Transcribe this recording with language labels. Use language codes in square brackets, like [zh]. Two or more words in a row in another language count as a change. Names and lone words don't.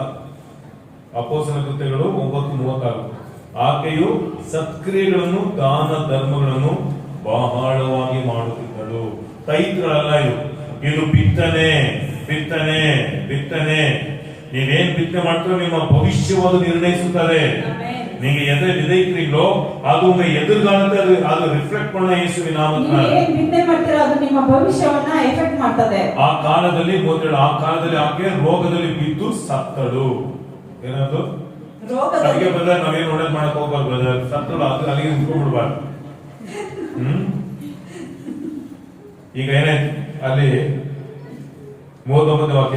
[kn] ಅಪೊಸ್ತಲರ ಕೃತ್ಯಗಳು 9:36. ಆಕೆಯು ಸತ್ಕ್ರಿಯೆಗಳನ್ನು ದಾನ ಧರ್ಮಗಳನ್ನು ಬಹಳವಾಗಿ ಮಾಡುತ್ತಿದ್ದಳು. ತೈತ್ರಲ್ಲ ಇದು ಬಿತ್ತನೆ ಬಿತ್ತನೆ ಬಿತ್ತನೆ. ನೀವೇನ್ ಬಿತ್ತನೆ ಮಾಡ್ತೀರೋ ನಿಮ್ಮ ಭವಿಷ್ಯವನ್ನು ನಿರ್ಣಯಿಸುತ್ತದೆ. [ta] நீங்க எதை விதைக்கிறீங்களோ அது உங்க எதிர்காலத்தை அது ரிஃப்ಲೆಕ್ಟ್ பண்ண [kn] ಯೇಸುವಿನ ನಾಮದಲ್ಲಿ. ನೀವು ಏನ್ ಬಿತ್ತನೆ ಮಾಡ್ತೀರೋ ಅದು ನಿಮ್ಮ ಭವಿಷ್ಯವನ್ನ ಎಫೆಕ್ಟ್ ಮಾಡ್ತದೆ. ಆ ಕಾಲದಲ್ಲಿ ಆಕೆ ರೋಗದಲ್ಲಿ ಬಿದ್ದು ಸತ್ತಳು. ಏನದು? ರೋಗದಲ್ಲಿ. ಬ್ರದರ್ ನಾವೇನು ಒಳ್ಳೇದು ಮಾಡಕ್ ಹೋಗ್ಬಾರ್ದು ಬ್ರದರ್, ಸತ್ತಳು, ಅದು ಅಲ್ಲಿಗೆ ನಿಂತ್ಕೊಂಡ್ಬಿಡ್ಬಾರ್ದು. ಈಗ ಏನಾಯ್ತು ಅಲ್ಲಿ 39ನೇ ವಾಕ್ಯ.